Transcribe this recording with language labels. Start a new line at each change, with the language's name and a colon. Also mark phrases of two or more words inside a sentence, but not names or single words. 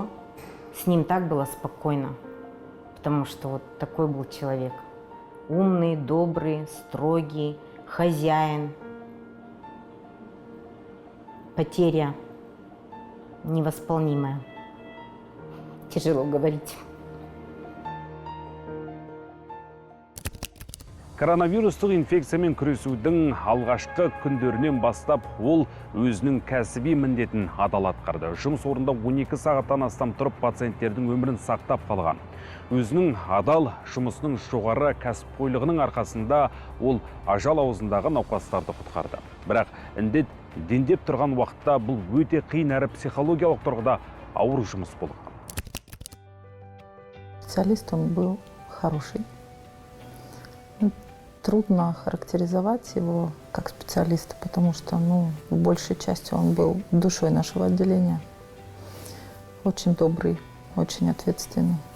Russian: С ним так было спокойно, потому что вот такой был человек. Умный, добрый, строгий, хозяин. Потеря невосполнимая. Тяжело говорить.
Kazakh: Коронавирустық инфекциямен күресудің алғашқы күндерінен бастап ол өзінің кәсіби міндетін адал атқарды. Жұмыс орнында 12 сағаттан астам тұрып пациенттердің өмірін сақтап қалған. Өзінің адал жұмысының жоғары кәсіпқойлығының арқасында ол ажал аузындағы науқастарды құтқарды. Бірақ індет дендеп тұрған уақытта бұл өте қиын әрі психологиялық тұрғыда ауыр жұмыс болған.
Russian: Специалист он был хороший. Трудно характеризовать его как специалиста, потому что, в большей части он был душой нашего отделения. Очень добрый, очень ответственный.